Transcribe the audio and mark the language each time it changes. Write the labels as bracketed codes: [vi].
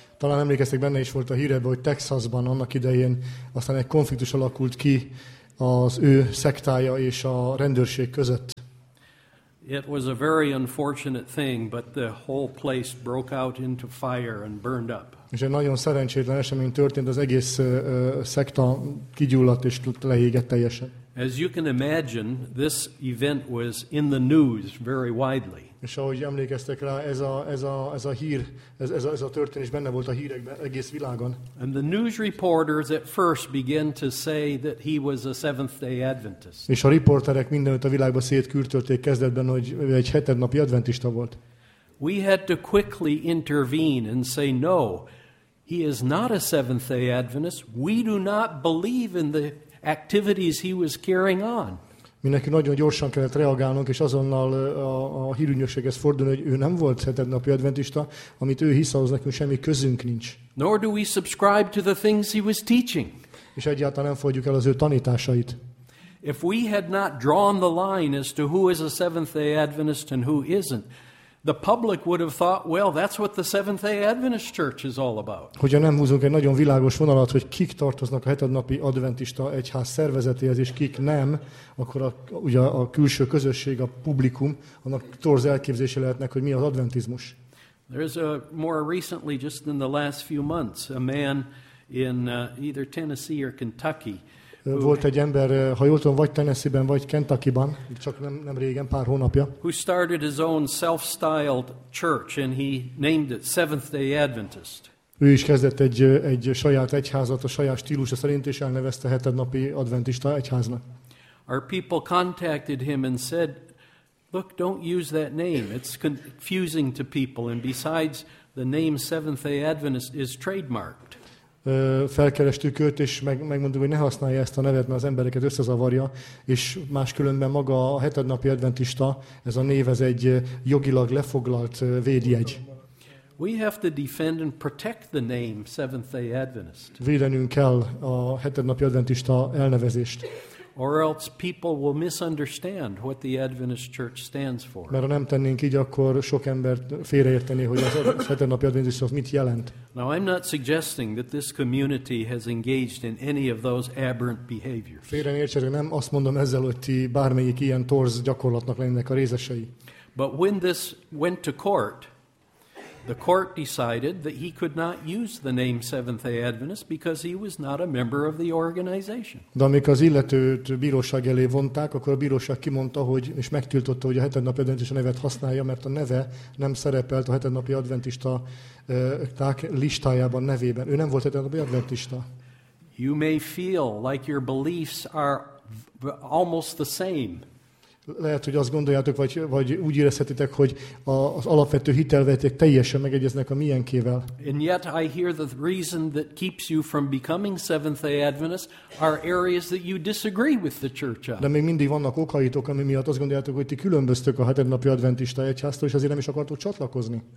[hu] Talán emlékeztek, benne is volt a hírebe, hogy Texasban annak idején aztán egy konfliktus alakult ki az ő szektája és a rendőrség között. [en] It was a very unfortunate thing, but the whole place broke out into fire and burned up. [hu] És egy nagyon szerencsétlen esemény történt, az egész szekta kigyulladt és lehégett teljesen. [en] As you can imagine, this event was in the news very widely. [hu] És ahogy emlékeztek rá, ez a hír, ez a történés benne volt a hírekben egész világon. [en] And the news reporters at first began to say that he was a Seventh-day Adventist. [hu] És a riporterek mindenütt a világba szétkürtölték kezdetben, hogy egy hetednapi adventista volt. [en] We had to quickly intervene and say no. He is not a Seventh-day Adventist. We do not believe in the activities he was carrying on. [hu] Mi nekünk nagyon gyorsan kellett reagálnunk, és azonnal a hírügynökséghez fordulni, hogy ő nem volt hetednapi adventista, amit ő hisz, ahhoz nekünk semmi közünk nincs. [en] Nor do we subscribe to the things he was teaching. [hu] És egyáltalán nem fogadjuk el az ő tanításait. [en] If we had not drawn the line as to who is a Seventh-day Adventist and who isn't, the public would have thought, well, that's what the Seventh-day Adventist Church is all about. [hu] Hogyha nem húzunk egy nagyon világos vonalat, hogy kik tartoznak a hetednapi adventista egyház szervezetéhez, és kik nem, akkor a külső közösség, a publikum, annak torz elképzése lehetnek, hogy mi az adventizmus. [en] There's a more recently, just in the last few months, a man in either Tennessee or Kentucky. [hu] Volt egy ember, ha jól tudom, vagy Tennessee-ben, vagy Kentucky-ban, csak nem régen, pár hónapja. [en] Who started his own self-styled church, and he named it Seventh-day Adventist. [hu] Ő is kezdett egy saját egyházat, a saját stílusa szerint, és elnevezte hetednapi adventista egyháznak. [en] Our people contacted him and said, look, don't use that name, it's confusing to people, and besides, the name Seventh-day Adventist is trademarked. [hu] Felkerestük őt, és megmondtuk, hogy ne használja ezt a nevet, mert az embereket összezavarja, és máskülönben maga a hetednapi adventista, ez a név, ez egy jogilag lefoglalt védjegy. [en] We have to defend and protect the name Seventh-day Adventist. [hu] Védenünk kell a hetednapi adventista elnevezést. [en] Or else people will misunderstand what the Adventist Church stands for. [hu] Mert ha nem tennénk így, akkor sok embert félreérteni, hogy az hetednapi adventista mit jelent. [en] Now I'm not suggesting that this community has engaged in any of those aberrant behaviors. [hu] Félre ne értsetek, nem azt mondom ezzel, hogy ti bármelyik ilyen torz gyakorlatnak lennek a részesei. [en] But when this went to court, the court decided that he could not use the name Seventh-day Adventist because he was not a member of the organization. [hu] De amikor az illetőt bíróság elé vonták, akkor a bíróság kimondta, hogy és megtiltotta, hogy a hetednapi adventista nevet használja, mert a neve nem szerepelt a hetednapi adventista tárk listájában, nevében. Ő nem volt hetednapi adventista. [en] You may feel like your beliefs are almost the same. [hu] Lehet, hogy azt gondoljátok, vagy úgy érezhetitek, hogy az alapvető hitelvetek teljesen megegyeznek a miénkével. [en] And yet I hear the reason that keeps you from becoming Seventh-day Adventist are areas that you disagree with the church on. [hu] De még mindig vannak okaitok, ami miatt azt gondoljátok, hogy ti különböztök a hetednapi adventista egyháztól, és azért nem is akartok csatlakozni.